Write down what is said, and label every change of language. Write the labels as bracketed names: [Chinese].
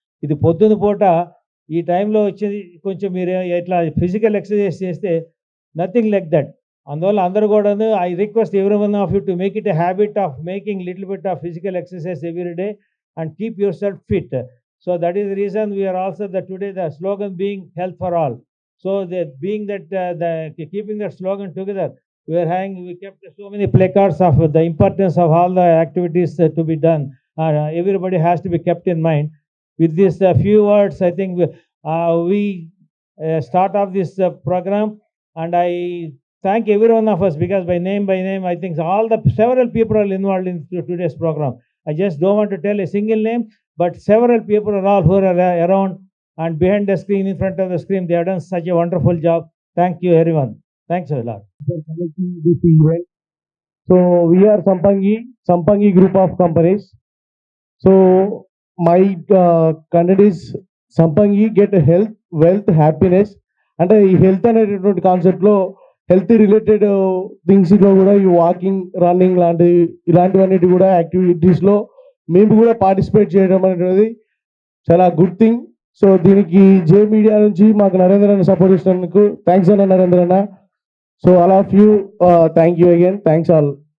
[Telugu] ఇది పొద్దున పూట ఈ టైంలో వచ్చేది కొంచెం మీరు ఇట్లా ఫిజికల్ ఎక్సర్సైజ్ చేస్తే [English] Nothing like that. [Telugu] అందువల్ల అందరూ కూడాను [English] I request every one of you to make it a habit of making little bit of physical exercise every day and keep yourself fit. So that is the reason we are also the today the slogan being health for all. So the being that keeping that slogan together, we kept so many placards of the importance of all the activities to be done. Everybody has to be kept in mind. With these few words, I think we start off this program, and I thank every one of us, because by name, I think all the several people are involved in today's program. I just don't want to tell a single name, but several people are all who are around and behind the screen, in front of the screen. They have done such a wonderful job. Thank you, everyone. Thanks a lot for conducting this event. So we are Sampangi group of companies. So my content is Sampangi get health, wealth, happiness. [Telugu] అంటే ఈ health అనేటటువంటి కాన్సెప్ట్లో health related థింగ్స్లో కూడా ఈ walking, running ఇలాంటివన్నిటి కూడా యాక్టివిటీస్లో మేము కూడా పార్టిసిపేట్ చేయడం అనేది చాలా [English] Good thing. [Telugu] సో దీనికి జే మీడియా నుంచి మాకు నరేంద్ర అన్న సపోర్ట్ ఇచ్చినందుకు థ్యాంక్స్ అన్న నరేంద్ర అన్న. [English] So all of you, thank you again, thanks all.